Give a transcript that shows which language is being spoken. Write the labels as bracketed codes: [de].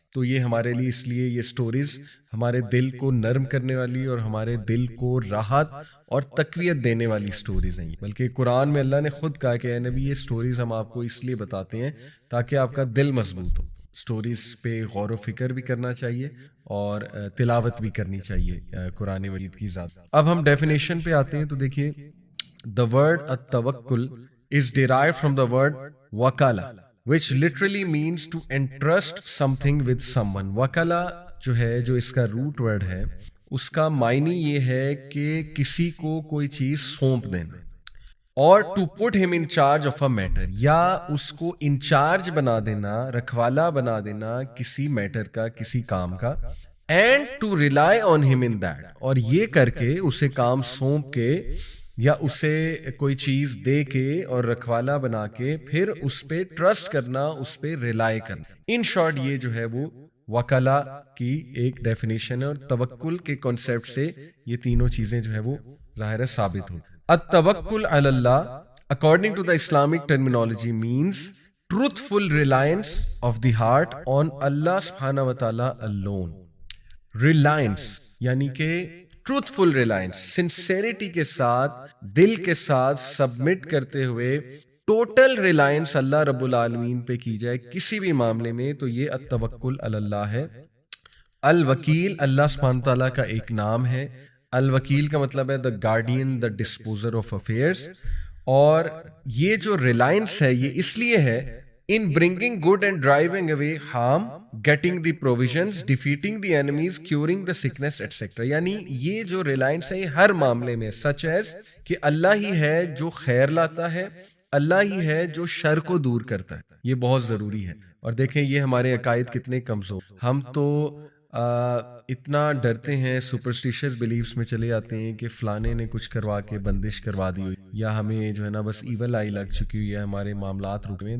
[ur] تو یہ ہمارے لیے اس لیے یہ سٹوریز ہمارے دل کو نرم کرنے والی اور ہمارے دل کو راحت اور تقویت دینے والی سٹوریز ہیں. بلکہ قرآن میں اللہ نے خود کہا کہ اے نبی، یہ سٹوریز ہم آپ کو اس لیے بتاتے ہیں تاکہ آپ کا دل مضبوط ہو. سٹوریز پہ غور و فکر بھی کرنا چاہیے اور تلاوت بھی کرنی چاہیے قرآن مجید کی ذات. اب ہم ڈیفینیشن پہ آتے ہیں. تو دیکھیے، [en] the word التوکل is derived from the word wakala, which literally means to entrust something with someone. [ur] wakala جو ہے، جو اس کا روٹ ورڈ ہے، اس کا معنی یہ ہے کہ کسی کو کوئی چیز سونپ دینا، [en] اور to put him in charge of a matter, [ur] یا اس کو انچارج بنا دینا، رکھوالا بنا دینا کسی میٹر کا، کسی کام کا. [en] and to rely on him in that, [ur] اور یہ کر کے اسے کام سونپ کے یا اسے کوئی چیز دے کے اور رکھوالا بنا کے پھر اس پہ ٹرسٹ کرنا، اس پہ ریلائی کرنا. ان شارٹ یہ جو ہے وہ وکلا کی ایک ڈیفینیشن ہے، اور توکل کے کانسیپٹ سے یہ تینوں چیزیں جو ہے وہ ظاہر ہے ثابت ہوتی. [en] التوکل علی اللہ according to the Islamic terminology means truthful reliance of the heart on Allah subhanahu wa ta'ala alone. [ur] Reliance یعنی کہ ٹروتھفل ریلائنس، سنسیریٹی کے ساتھ، دل کے ساتھ سبمٹ کرتے ہوئے ٹوٹل ریلائنس اللہ رب العالمین پہ کی جائے کسی بھی معاملے میں، تو یہ التوکل علی اللہ ہے. الوکیل اللہ سبحانہ تعالیٰ کا ایک نام ہے. الوکیل کا مطلب ہے [en] The guardian, the disposer of affairs. [ur] اور یہ جو ریلائنس ہے یہ اس لیے ہے [en] in bringing good and driving away harm, getting the provisions, defeating the enemies, curing the sickness, etc. [ur] یعنی یہ جو ریلائنس ہے ہر معاملے میں [en] such as [ur] کہ اللہ ہی ہے جو خیر لاتا ہے، اللہ ہی ہے جو شر کو دور کرتا ہے. یہ بہت ضروری ہے. اور دیکھیں یہ ہمارے عقائد کتنے کمزور، ہم تو اتنا ڈرتے ہیں، سپرسٹیشس بلیفز میں چلے آتے ہیں کہ فلانے نے کچھ کروا کے بندش کروا دی ہوئی، یا ہمیں جو ہے نا بس ایول آئی لگ چکی ہوئی ہے، ہمارے معاملات رک گئے ہیں.